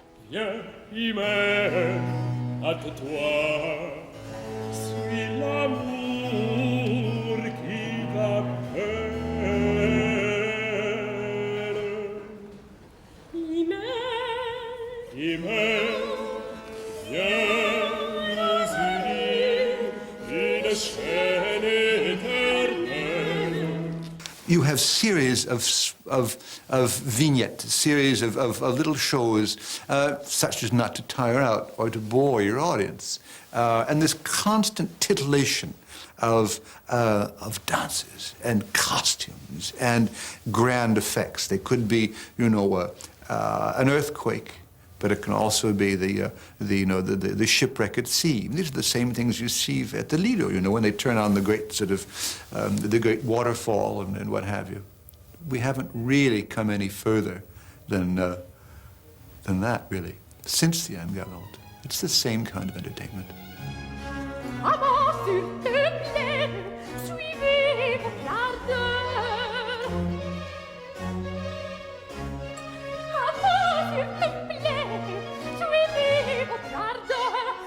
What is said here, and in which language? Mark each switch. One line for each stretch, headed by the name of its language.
French: Viens, Hymen, hâte-toi, suis l'amour qui t'appelle. Hymen, viens nous unir d'une chaîne éternelle.
English: You have series of vignettes, series of little shows, such as not to tire out or to bore your audience, and this constant titillation of dances and costumes and grand effects. They could be, you know, an earthquake, but it can also be the shipwreck at sea. These are the same things you see at the Lido, you know, when they turn on the great sort of the great waterfall and what have you. We haven't really come any further than that, really, since the Galante. It's the same kind of entertainment.
French: Avant, s'il te plaît, suivez votre ardeur. Avant, s'il te plaît, suivez votre ardeur.